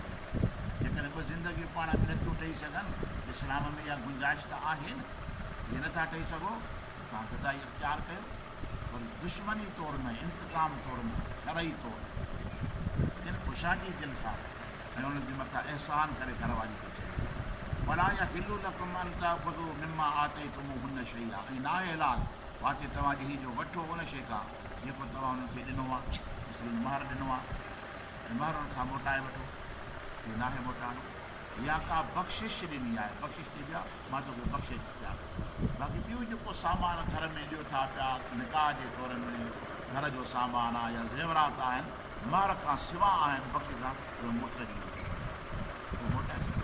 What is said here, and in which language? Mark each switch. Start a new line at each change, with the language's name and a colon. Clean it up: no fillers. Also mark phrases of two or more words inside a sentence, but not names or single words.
Sindhi: जेकॾहिं ॿ ज़िंदगियूं पाण में नथियूं ठही सघनि, इस्लाम में इहा गुंजाइश त आहे न। इहे नथा ठही सघो, तव्हां गदाई इख़्तियार कयो, पर दुश्मनी तौरु न, इंतकाम तौरु न, शरई तौरु इन ख़ुशादी दिलि सां, ऐं उन्हनि जे मथां अहसान करे घरवारी खे छॾियो।
Arabic: ولا يحل لكم أن تأخذوا مما آتيتموهن شيئا,
Sindhi: ऐं नाहे हलाल वाक़ई तव्हां ॾेही जो वठो उन शइ खां जेको तव्हां उन्हनि खे ॾिनो आहे। मसलन महर ॾिनो आहे, ऐं महर उन्हनि खां मोटाए वठो, इहो नाहे मोटाइणो। या का बख़्शिश ॾिनी आहे, बख़्शिश ॾिबी आहे, मां तोखे बख़्शे थी ॾियां। बाक़ी ॿियो जेको सामान घर में ॾियो था पिया, निकाह जे तौर में घर जो सामान आहे या ज़ेवरात आहिनि, महर खां सिवा आहिनि, बख़्शिश आहे, उहो मुड़ुस ॾिनो, उहो मोटाए सघे।